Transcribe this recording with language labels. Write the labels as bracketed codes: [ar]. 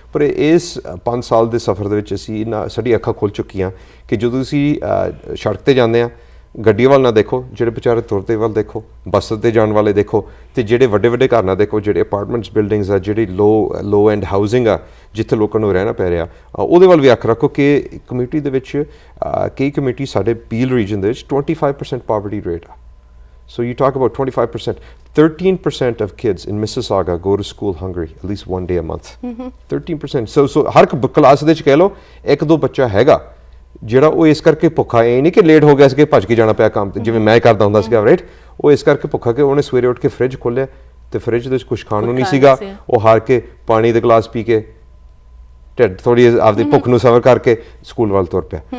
[pa] ਪਰ ਇਸ 5 ਸਾਲ ਦੇ ਸਫ਼ਰ ਦੇ ਵਿੱਚ ਅਸੀਂ ਸਾਡੀ ਅੱਖਾਂ ਖੁੱਲ੍ਹ ਚੁੱਕੀਆਂ ਕਿ ਜਦੋਂ ਅਸੀਂ ਸੜਕ ਤੇ ਜਾਂਦੇ ਹਾਂ, ਗੱਡੀਆਂ ਵੱਲ ਨਾ ਦੇਖੋ, ਜਿਹੜੇ ਵਿਚਾਰੇ ਤੁਰਦੇ ਵੱਲ ਦੇਖੋ, ਬੱਸ ਤੇ ਜਾਣ ਵਾਲੇ ਦੇਖੋ, ਤੇ ਜਿਹੜੇ ਵੱਡੇ ਵੱਡੇ ਘਰ ਨਾ ਦੇਖੋ, ਜਿਹੜੇ ਅਪਾਰਟਮੈਂਟਸ ਬਿਲਡਿੰਗਸ ਆ, ਜਿਹੜੀ ਲੋ ਐਂਡ ਹਾਊਸਿੰਗ ਆ ਜਿੱਥੇ ਲੋਕਾਂ ਨੂੰ ਰਹਿਣਾ ਪੈ ਰਿਹਾ, ਉਹਦੇ ਵੱਲ ਵੀ ਅੱਖ ਰੱਖੋ ਕਿ ਕਮਿਊਨਿਟੀ ਦੇ ਵਿੱਚ ਕਈ ਕਮਿਊਨਿਟੀ ਸਾਡੇ ਪੀਲ ਰੀਜਨ ਦੇ ਵਿੱਚ 25% ਪਾਵਰਟੀ ਰੇਟ ਆ। [en] So you talk about 25%. 13% of kids in Mississauga go to school hungry at least one day a month. 13%. [pa] So Har class ਦੇ ਵਿੱਚ ਕਹਿ ਲਓ ਇੱਕ ਦੋ ਬੱਚਾ ਹੈਗਾ ਜਿਹੜਾ ਉਹ ਇਸ ਕਰਕੇ ਭੁੱਖਾ, ਇਹ ਨਹੀਂ ਕਿ ਲੇਟ ਹੋ ਗਿਆ ਸੀ ਕਿ ਭੱਜ ਕੇ ਜਾਣਾ ਪਿਆ ਕੰਮ ਤੇ ਜਿਵੇਂ ਮੈਂ ਕਰਦਾ ਹੁੰਦਾ ਸੀਗਾ, ਰਾਈਟ। ਉਹ ਇਸ ਕਰਕੇ ਭੁੱਖਾ ਕਿ ਉਹਨੇ ਸਵੇਰੇ ਉੱਠ ਕੇ ਫ੍ਰਿਜ ਖੋਲ੍ਹਿਆ ਤੇ ਫ੍ਰਿਜ ਦੇ ਵਿੱਚ ਕੁਝ ਖਾਣ ਨੂੰ ਨਹੀਂ ਸੀਗਾ, ਉਹ ਹਾਰ ਕੇ ਪਾਣੀ ਦੇ ਗਲਾਸ ਪੀ ਕੇ ਢਿੱਡ ਥੋੜੀ ਆਪਦੀ ਭੁੱਖ ਨੂੰ ਸਬਰ ਕਰਕੇ ਸਕੂਲ ਵੱਲ ਤੁਰ ਪਿਆ।